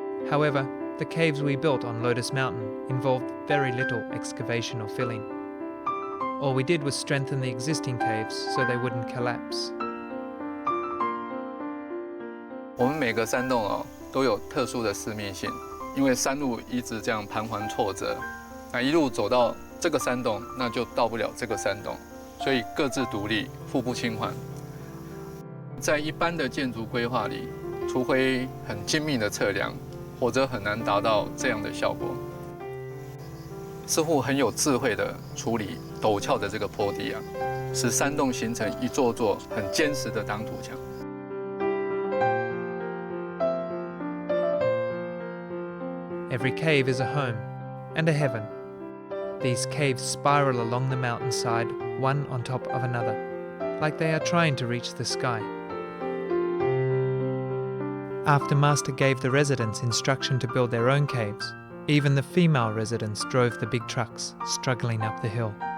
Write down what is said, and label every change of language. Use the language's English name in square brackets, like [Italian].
[English] However, the caves we built on Lotus Mountain involved very little excavation or filling. All we did was strengthen the existing caves so they wouldn't collapse. [Chinese] 我们每个山洞都有特殊的私密性，因为山路一直这样盘桓错折，一路走到这个山洞，那就到不了这个山洞，所以各自独立，互不侵犯。在一般的建筑规划里，除非很精密的测量，否则很难达到这样的效果。师傅很有智慧地处理陡峭的这个坡地啊，使山洞形成一座座很坚实的挡土墙。 [English] Every cave is a home and a heaven. These caves spiral along the mountainside, one on top of another, like they are trying to reach the sky. After Master gave the residents instruction to build their own caves, even the female residents drove the big trucks, struggling up the hill.